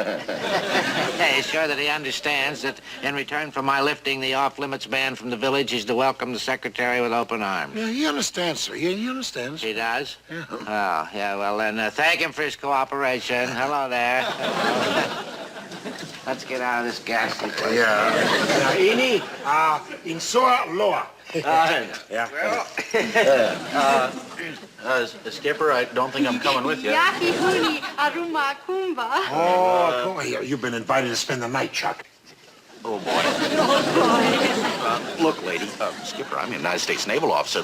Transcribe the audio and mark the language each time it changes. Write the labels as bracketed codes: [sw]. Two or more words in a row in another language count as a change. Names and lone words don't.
[en] Are you sure that he understands that in return for my lifting the off-limits ban from the village, he's to welcome the secretary with open arms? Yeah, he understands, sir. Yeah, he understands. He does? Yeah. Oh, yeah, well then, thank him for his cooperation. Hello there. Let's get out of this ghastly place. Yeah. Ini, insoa loa. Yeah. Skipper, I don't think I'm coming with you. Yaki huni aruma kumba. Oh, come here. You've been invited to spend the night, Chuck. Oh, boy. Look, lady, Skipper, I'm a United States naval officer.